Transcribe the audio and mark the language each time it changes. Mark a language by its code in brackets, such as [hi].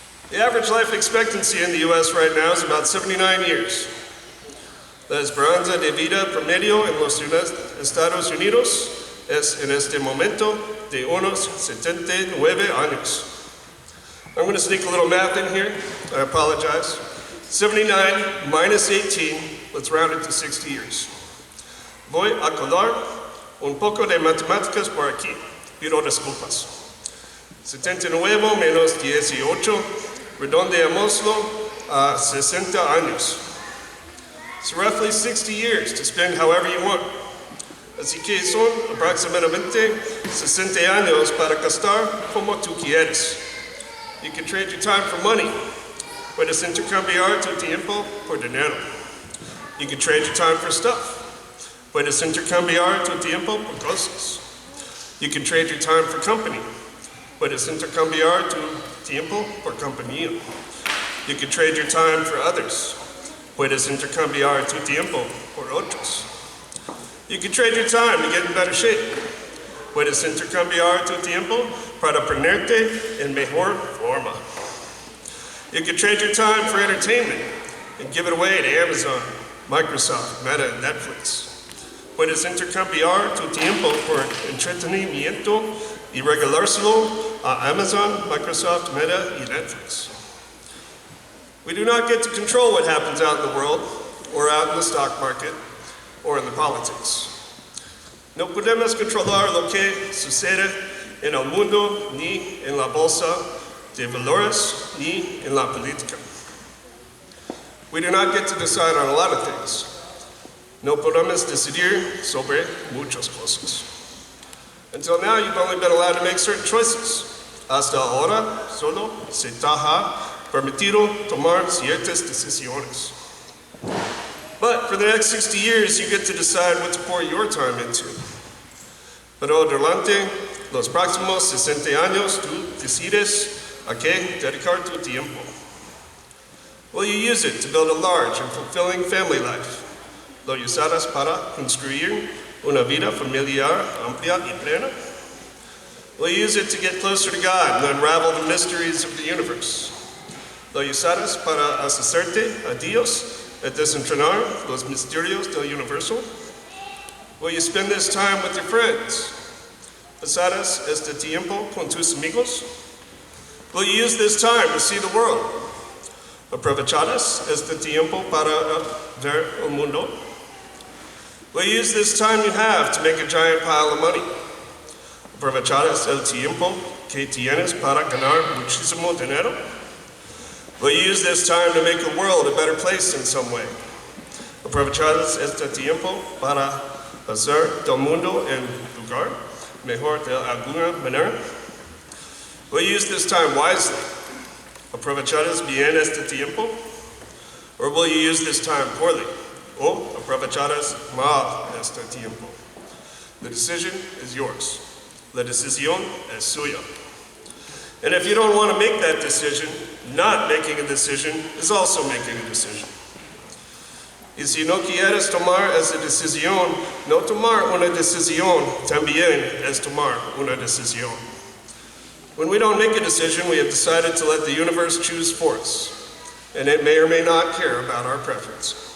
[en] The average life expectancy in the U.S. right now is about 79 years. [es] La esperanza de vida promedio en los Estados Unidos es en este momento de unos 79 años. [en] I'm going to sneak a little math in here. I apologize. 79 minus 18, let's round it to 60 years. [es] Voy a colar un poco de matemáticas por aquí. Pido disculpas. 79 menos 18, redondeamoslo a 60 años. [en] It's roughly 60 years to spend however you want. [es] Así que son aproximadamente 60 años para gastar como tú quieres. [en] You can trade your time for money. [es] Puedes intercambiar tu tiempo por dinero. [en] You can trade your time for stuff. [es] Puedes intercambiar tu tiempo por cosas. [en] You can trade your time for company. [es] Puedes intercambiar tu tiempo por compañía. [en] You can trade your time for others. [es] Puedes intercambiar tu tiempo por otros. [en] You can trade your time to get in better shape. [es] Puedes intercambiar tu tiempo para ponerte en mejor forma. [en] You can trade your time for entertainment and give it away to Amazon, Microsoft, Meta, and Netflix. [es] Puedes intercambiar tu tiempo por entretenimiento y regalárselo a Amazon, Microsoft, Meta, y Netflix. [en] We do not get to control what happens out in the world, or out in the stock market, or in the politics. [es] No podemos controlar lo que sucede en el mundo, ni en la bolsa de valores, ni en la política. [en] We do not get to decide on a lot of things. [es] No podemos decidir sobre muchas cosas. [en] Until now, you've only been allowed to make certain choices. [es] Hasta ahora, solo se te ha permitido tomar ciertas decisiones. [en] But for the next 60 years, you get to decide what to pour your time into. [es] Pero durante los próximos 60 años, tú decides a qué dedicar tu tiempo. [en] Will you use it to build a large and fulfilling family life? [es] ¿Lo usarás para construir una vida familiar amplia y plena? [en] Will you use it to get closer to God and unravel the mysteries of the universe? [es] ¿Lo usarás para acercarte a Dios y desentrañar los misterios del universo? [en] Will you spend this time with your friends? [es] ¿Pasarás este tiempo con tus amigos? [en] Will you use this time to see the world? [es] ¿Aprovecharás este tiempo para ver el mundo? [en] Will you use this time you have to make a giant pile of money? [es] ¿Aprovecharás el tiempo que tienes para ganar muchísimo dinero? [en] Will you use this time to make the world a better place in some way? [es] ¿Aprovecharás este tiempo para hacer del mundo un lugar mejor de alguna manera? [en] Will you use this time wisely? [es] ¿Aprovecharás bien este tiempo? [en] Or will you use this time poorly? [es] ¿O aprovecharás mal este tiempo? [en] The decision is yours. [es] La decisión es suya. [en] And if you don't want to make that decision, not making a decision is also making a decision. [es] Y si no quieres tomar esa decisión, no tomar una decisión también es tomar una decisión. [en] When we don't make a decision, we have decided to let the universe choose for us, and it may or may not care about our preference.